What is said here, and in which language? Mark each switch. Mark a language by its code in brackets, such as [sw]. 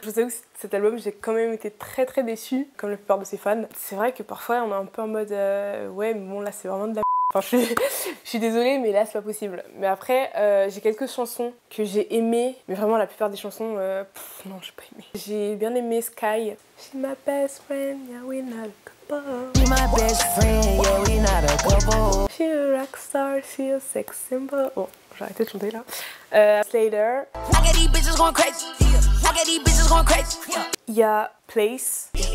[fr] Je vous avoue que cet album, j'ai quand même été très déçue, comme la plupart de ses fans. C'est vrai que parfois on est un peu en mode ouais mais bon là c'est vraiment de la enfin je suis désolée mais là c'est pas possible. Mais après j'ai quelques chansons que j'ai aimées, mais vraiment la plupart des chansons non j'ai pas aimé. J'ai bien aimé Sky. [en] She's my best friend, yeah we not a couple. She's my best friend, yeah we not a couple. She's a rockstar, she's a sex symbol. [fr] Bon, j'ai arrêté de chanter là. Slater. Il y a Place.